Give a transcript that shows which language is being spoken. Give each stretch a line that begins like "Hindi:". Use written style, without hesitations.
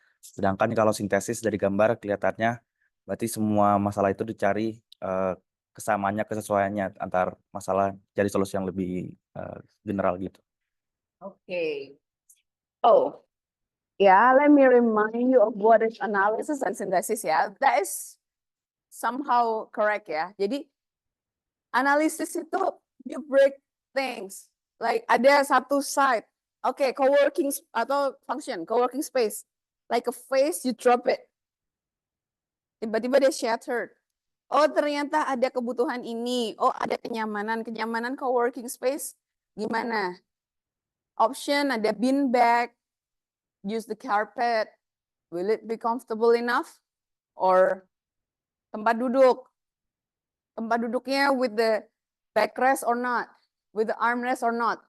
Indonesian: Sedangkan kalau sintesis dari gambar kelihatannya berarti semua masalah itu dicari kesamaannya, kesesuaiannya antar masalah, cari solusi yang lebih general gitu.
English: Okay. Oh, yeah, let me remind you of what is analysis and synthesis ya. That is somehow correct ya.
Indonesian: Jadi analisis itu
English: you break things. Like
Indonesian: ada satu
English: site. Okay, co-working atau function, co-working space. Like a face, you drop it.
Indonesian: Tiba-tiba dia
English: shattered.
Indonesian: Oh, ternyata ada kebutuhan ini. Oh, ada kenyamanan. Kenyamanan co-working space gimana? Option ada bean bag,
English: use the carpet. Will it be comfortable enough? Or
Indonesian: tempat duduk. Tempat duduknya
English: with the backrest or not? With the armrest or not?